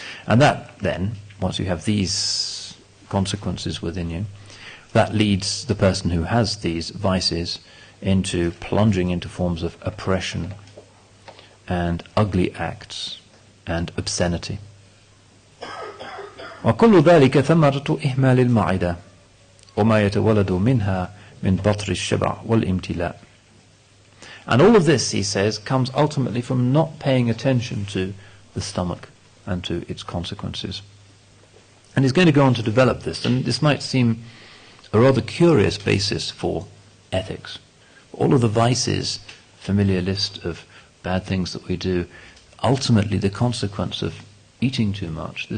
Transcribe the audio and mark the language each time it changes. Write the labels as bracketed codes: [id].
[en] And that then, once you have these consequences within you, that leads the person who has these vices into plunging into forms of oppression and ugly acts and obscenity. [ar] وكل ذلك ثمرة إهمال المعدة وما يتولد منها من بطر الشبع والامتلاء. [en] And all of this, he says, comes ultimately from not paying attention to the stomach and to its consequences. And he's going to go on to develop this, and this might seem a rather curious basis for ethics. All of the vices, familiar list of bad things that we do, ultimately the consequence of eating too much.